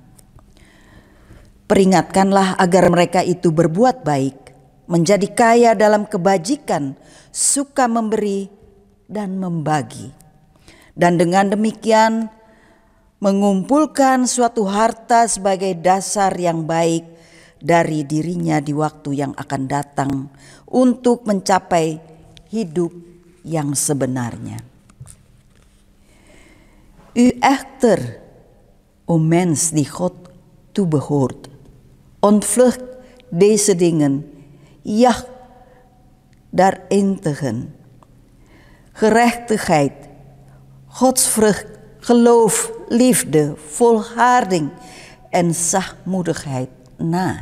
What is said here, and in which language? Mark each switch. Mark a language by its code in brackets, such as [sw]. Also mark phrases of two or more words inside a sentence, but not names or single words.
[id] Peringatkanlah agar mereka itu berbuat baik, menjadi kaya dalam kebajikan, suka memberi dan membagi. Dan dengan demikian mengumpulkan suatu harta sebagai dasar yang baik dari dirinya di waktu yang akan datang untuk mencapai hidup yang sebenarnya. [nl] U echter, o mens die God toebehoort, ontvlucht deze dingen, jacht daarintigen. Gerechtigheid, godsvrucht, geloof, liefde, volharding en zachtmoedigheid na.